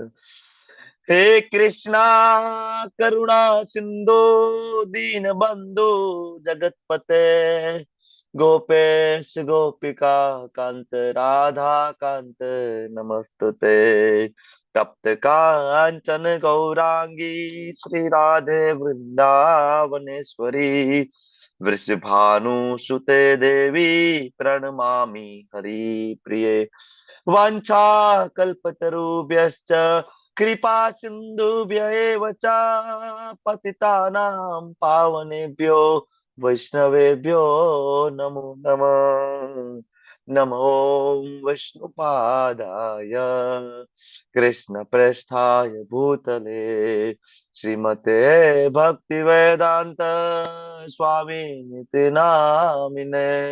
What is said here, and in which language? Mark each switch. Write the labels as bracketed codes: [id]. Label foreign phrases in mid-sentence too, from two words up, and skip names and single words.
[sa] हे कृष्ण करुणा सिंधु दीन बंधु जगतपते गोपेश गोपिका कांत राधा कांत नमस्तुते. तप्त कांचन गौरांगी श्री राधे वृंदावनेश्वरी वृषभानुसुते देवी પ્रणमामि हरिप्रिये. वाञ्छा कल्पतरुभ्यश्च कृपा सिन्धुभ्य एव च पतितानां पावनेभ्यो वैष्णवेभ्यो नमो नमः. नमो विष्णुपादाय कृष्णप्रेष्ठाय भूतले श्रीमते भक्तिवेदान्त स्वामिनिति नामिने.